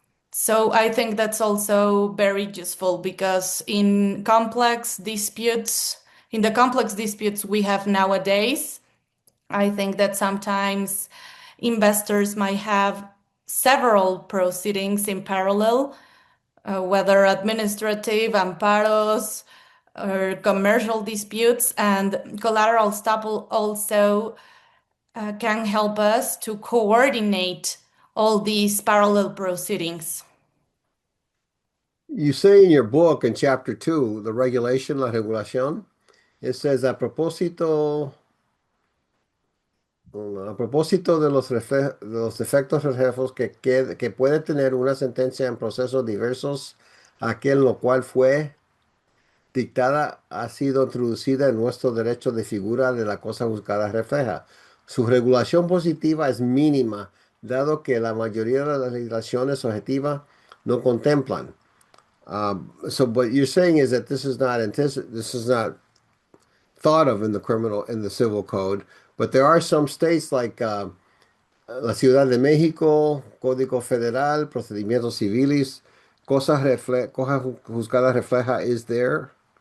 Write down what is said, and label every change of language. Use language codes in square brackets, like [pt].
[en] So I think that's also very useful because in the complex disputes we have nowadays, I think that sometimes investors might have several proceedings in parallel, whether administrative, amparos, or commercial disputes, and collateral estoppel also can help us to coordinate all these parallel proceedings. You say in your book in chapter 2, the regulation, [es] la regulación, it says a propósito de de los efectos reflejos que puede tener una sentencia en procesos diversos, aquel lo cual fue dictada ha sido introducida en nuestro derecho de figura de la cosa juzgada refleja. Su regulación positiva es mínima, dado que la mayoría de las legislaciones objetivas no contemplan. [en] So what you're saying is that this is not thought of in the civil code, but there are some states like la Ciudad de México, Código Federal, Procedimientos Civiles, cosa juzgada refleja is there.